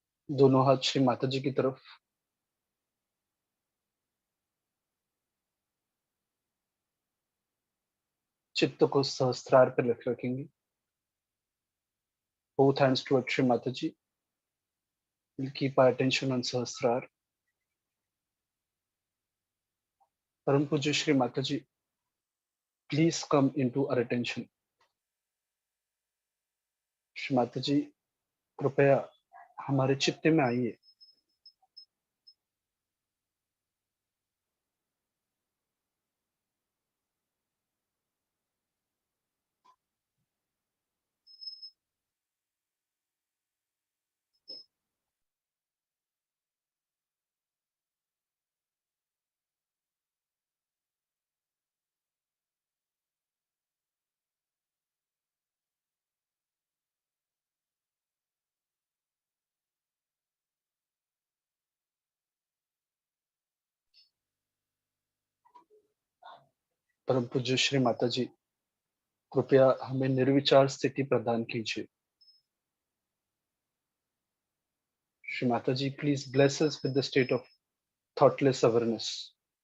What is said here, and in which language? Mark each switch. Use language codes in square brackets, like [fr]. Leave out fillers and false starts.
[hi] दोनों हाथ श्री माता जी की तरफ, चित्त को सहस्त्रार पर रखेंगे। [en] Both hands towards Shri Mataji. We'll keep our attention on Sahasrar. Param Puja Shri Mataji, please come into our attention. [hi] Shri Mataji, कृपया हमारे चित्त में आइए। परम पूज्य श्री माताजी, कृपया हमें निर्विचार स्थिति प्रदान कीजिए। [en] Shri Mataji, please bless us with the state of thoughtless awareness.